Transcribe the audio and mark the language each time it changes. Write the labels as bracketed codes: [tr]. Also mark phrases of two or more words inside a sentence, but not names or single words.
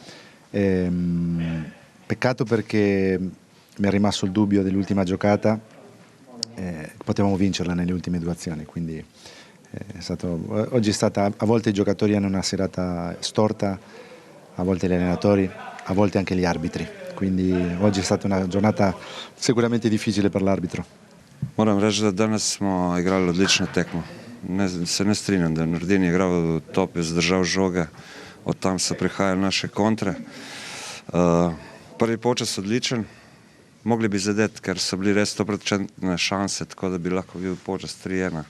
[it] Peccato perché mi è rimasto il dubbio dell'ultima giocata, potevamo vincerla nelle ultime 2 azioni, quindi oggi è stata, a volte i giocatori hanno una serata storta, a volte gli allenatori, a volte anche gli arbitri, quindi oggi è stata una giornata sicuramente difficile per l'arbitro. [sl] Moram reči, da danes smo igrali odlično tekmo. Se ne strinjam, da Nordin je igral top, je zdržal žoge, od tam so prihajali naše kontre. Prvi polčas odličen, mogli bi zadeti, ker so bili res 100% šanse, tako da bi lahko bil polčas 3-1.